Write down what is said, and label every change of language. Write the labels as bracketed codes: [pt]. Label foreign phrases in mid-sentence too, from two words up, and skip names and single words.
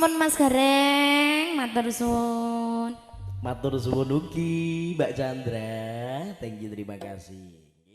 [jv] Mas Gareng, matur suwun. Matur suwun ugi Mbak Chandra. [en] Thank you, [id] terima kasih.